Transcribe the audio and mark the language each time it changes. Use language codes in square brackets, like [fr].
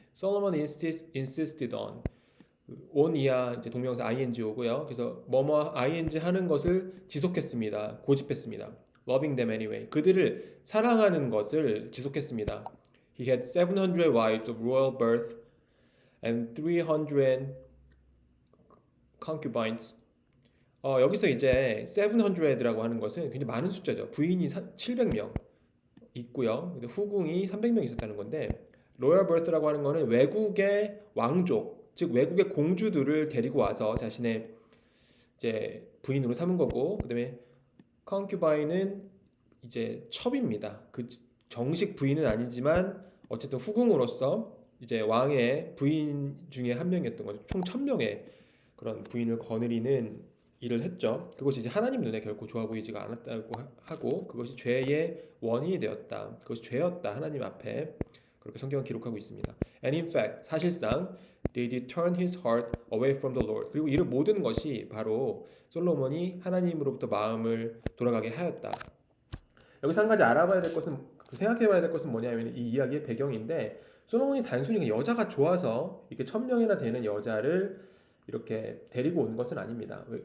[en] Solomon insisted on [ko] 이하 이제 동명사 ing 오고요. 그래서 뭐뭐 ing 하는 것을 지속했습니다. 고집했습니다. [en] Loving them anyway. [ko] 그들을 사랑하는 것을 지속했습니다. [en] He had 700 wives of royal birth and 300 concubines. [ko] 여기서 이제 700라고 하는 것은 굉장히 많은 숫자죠. 부인이 700명 있고요. 후궁이 300명 있었다는 건데 로열 버스라고 하는 거는 외국의 왕족, 즉 외국의 공주들을 데리고 와서 자신의 이제 부인으로 삼은 거고, 그다음에 concubines 이제 첩입니다. 정식 부인은 아니지만 어쨌든 후궁으로서 이제 왕의 부인 중에 한 명이었던 거죠. 총 1000명의 그런 부인을 거느리는 일을 했죠. 그것이 이제 하나님 눈에 결코 좋아 보이지가 않았다고 하고 그것이 죄의 원인이 되었다. 그것이 죄였다. 하나님 앞에 그렇게 성경은 기록하고 있습니다. [en] And in fact, [ko] 사실상 [en] they did turn his heart away from the Lord. [ko] 그리고 이 모든 것이 바로 솔로몬이 하나님으로부터 마음을 돌아가게 하였다. 여기서 한 가지 알아봐야 될 것은 생각해봐야 될 것은 뭐냐면 이 이야기의 배경인데 솔로몬이 단순히 여자가 좋아서 이렇게 1000명이나 되는 여자를 이렇게 데리고 온 것은 아닙니다.